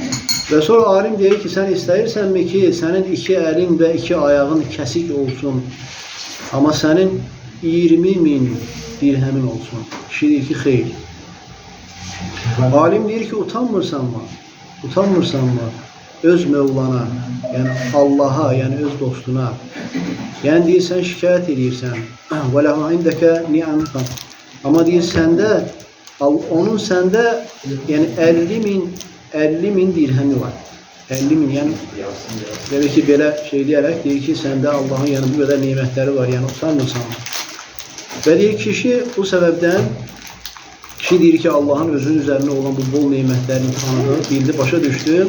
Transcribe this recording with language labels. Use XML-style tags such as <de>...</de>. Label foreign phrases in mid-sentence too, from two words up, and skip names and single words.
<az>Və sonra alim deyir ki, sən istəyirsənmi ki, sənin 2 əlin və 2 ayağın kəsik olsun, amma sənin 20.000 dirhəmin olsun. Kişi deyir ki, xeyr. Alim deyir ki, utanmırsanmı? Öz Mevlana, yəni Allaha, yəni öz dostuna, yəni deyir, sən şikayət edirsən,</az> <ar>وَلَهُ عِنْدَكَ نِعَمْكَ.</ar> <az>Amma deyir, onun səndə yəni 50.000 dirhəmi var. 50.000, yəni demək ki, belə şey deyərək deyir ki, səndə Allahın yəni bu qədər nimətləri var, yəni utanmırsanmı? Və deyir, kişi bu səbəbdən, kişi deyir ki, Allahın özünün üzərində olan bu bol nimətlərini tanıdı, bildi, başa düşdü.</az>